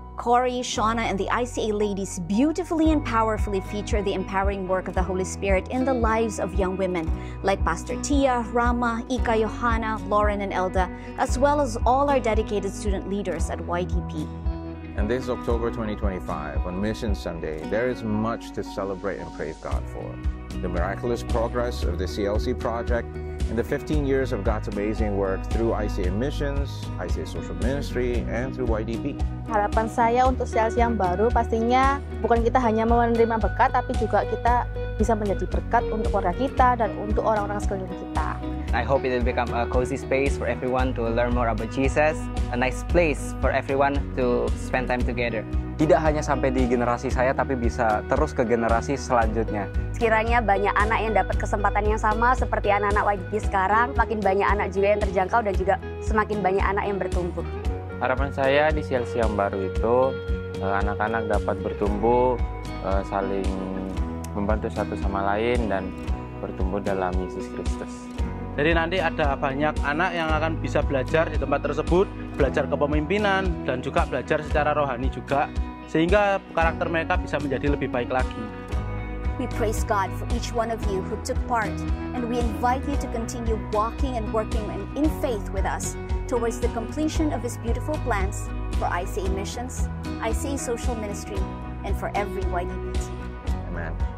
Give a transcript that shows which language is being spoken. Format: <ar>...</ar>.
<en>Corey, Shauna, and the ICA ladies beautifully and powerfully feature the empowering work of the Holy Spirit in the lives of young women like Pastor Tia, Rama, Ika, Johanna, Lauren, and Elda, as well as all our dedicated student leaders at YDP. And this October 2025, on Mission Sunday, there is much to celebrate and praise God for. The miraculous progress of the CLC project and the 15 years of God's amazing work through ICA Missions, ICA Social Ministry, and through YDP.</en> <id>Harapan saya untuk CLC yang baru pastinya bukan kita hanya menerima berkat, tapi juga kita bisa menjadi berkat untuk keluarga kita dan untuk orang-orang sekeliling kita.</id> <en>I hope it will become a cozy space for everyone to learn more about Jesus, a nice place for everyone to spend time together.</en> <id>Tidak hanya sampai di generasi saya, tapi bisa terus ke generasi selanjutnya. Sekiranya banyak anak yang dapat kesempatan yang sama seperti anak-anak YDP sekarang, makin banyak anak juga yang terjangkau dan juga semakin banyak anak yang bertumbuh. Harapan saya di CLC yang baru itu, anak-anak dapat bertumbuh, saling membantu satu sama lain, dan bertumbuh dalam Yesus Kristus. Jadi nanti ada banyak anak yang akan bisa belajar di tempat tersebut, belajar kepemimpinan, dan juga belajar secara rohani juga, sehingga karakter mereka bisa menjadi lebih baik lagi.</id> <en>We praise God for each one of you who took part, and we invite you to continue walking and working in faith with us towards the completion of His beautiful plans for ICA Missions, ICA Social Ministry, and for every YDP team. Amen.</en>